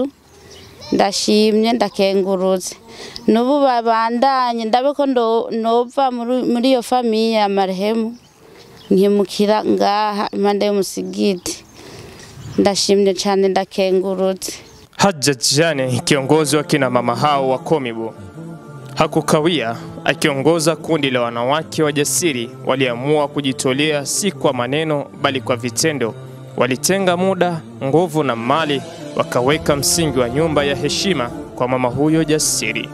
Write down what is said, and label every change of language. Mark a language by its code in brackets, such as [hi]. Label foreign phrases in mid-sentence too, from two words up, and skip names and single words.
[rn] Ndashimye, ndakengurutse. Nubu babandanye ndabe ko nova muri iyo famiye ya marehemu nkimukira ngaha impande y'umusigiti. Ndashimye cyane, ndakengurutse. [sw] Hajjat Jane, kiongozi wa kina mama hao wa Komibu, hakukawia. Akiongoza kundi la wanawake wajasiri waliamua kujitolea, si kwa maneno bali kwa vitendo. Walitenga muda, nguvu na mali, wakaweka msingi wa nyumba ya heshima kwa mama huyo jasiri.